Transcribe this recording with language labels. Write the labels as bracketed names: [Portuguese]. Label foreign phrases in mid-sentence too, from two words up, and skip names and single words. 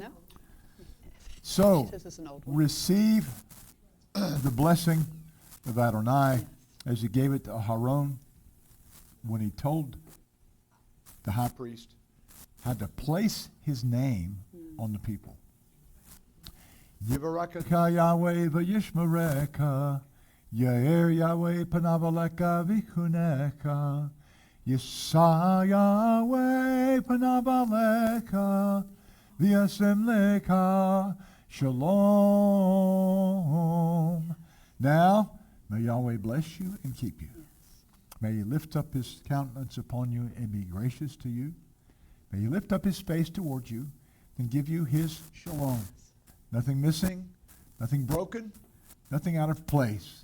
[English] So She says it's an old one. receive the blessing of Adonai as he gave it to Aaron when he told the high priest how to place his name on the people. [Hebrew] יברכך יהוה וישמרך, יאר יהוה פניו אליך ויחנך, ישא יהוה פניו אליך וישם לך שלום. [English] Now, may Yahweh bless you and keep you. May he lift up his countenance upon you and be gracious to you. May he lift up his face towards you and give you his shalom. Nothing missing, nothing broken, nothing out of place.